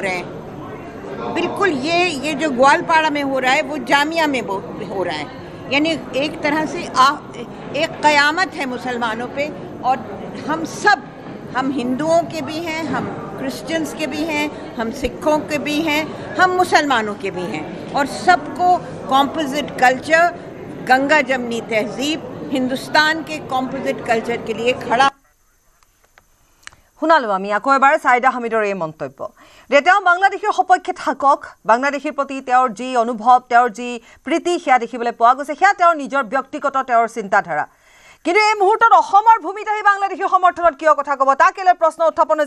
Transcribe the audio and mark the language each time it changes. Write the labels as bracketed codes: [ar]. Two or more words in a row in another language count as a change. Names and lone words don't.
[hi] रहे हैं बिल्कुल ये जो ग्वालपाड़ा में हो रहा है वो जामिया में हो रहा है यानी एक तरह से एक क़यामत है मुसलमानों पे और हम हिंदुओं के भी हैं हम क्रिश्चियंस के भी हैं हम सिखों के भी हैं हम मुसलमानों के भी हैं और सबको [en] composite culture [hi] गंगा जमनी तहजीब हिंदुस्तान के [en] composite culture [hi] के लिए खड़ा [as] শুনালো আমি আকৌ এবাৰ ছাইদা হামিদৰ এই মন্তব্য যে তেওঁ বাংলাদেশৰ সপক্ষে থাকক, বাংলাদেশৰ প্ৰতি তেওঁৰ যি অনুভৱ, তেওঁৰ যি প্ৰীতি সেয়া দেখিবলৈ পোৱা গৈছে, সেয়া তেওঁৰ নিজৰ ব্যক্তিগত তেওঁৰ চিন্তাধাৰা। কিন্তু এই মুহূৰ্তত অসমৰ ভূমিত আহি বাংলাদেশীৰ সমৰ্থনত কিয় কথা ক'ব তাকে লৈ প্ৰশ্ন উত্থাপন হৈছে।